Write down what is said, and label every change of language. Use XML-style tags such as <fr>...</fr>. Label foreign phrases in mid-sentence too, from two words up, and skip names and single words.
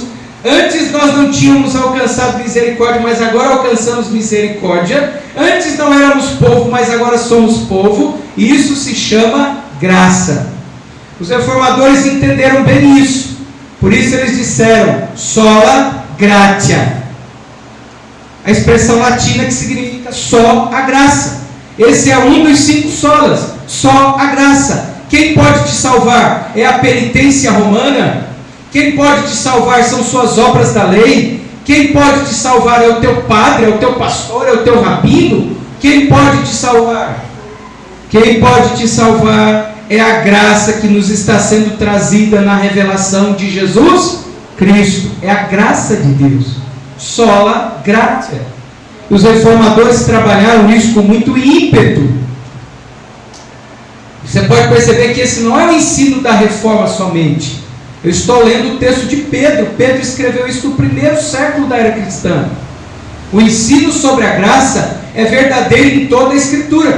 <pt>Antes nós não tínhamos alcançado misericórdia, mas agora alcançamos misericórdia. Antes não éramos povo, mas agora somos povo, e isso se chama graça. Os reformadores entenderam bem isso, por isso eles disseram</pt> <la>sola gratia,</la> <pt>a expressão latina que significa só a graça. Esse é um dos 5 solas, só a graça. Quem pode te salvar? É a penitência romana? Quem pode te salvar são suas obras da lei? Quem pode te salvar é o teu padre, é o teu pastor, é o teu rabino? Quem pode te salvar? Quem pode te salvar é a graça que nos está sendo trazida na revelação de Jesus Cristo. É a graça de Deus.</pt> <la>Sola gratia.</la> <pt>Os reformadores trabalharam isso com muito ímpeto. Você pode perceber que esse não é o ensino da reforma somente. Eu estou lendo o texto de Pedro. Pedro escreveu isso no primeiro século da era cristã. O ensino sobre a graça é verdadeiro em toda a Escritura.</pt>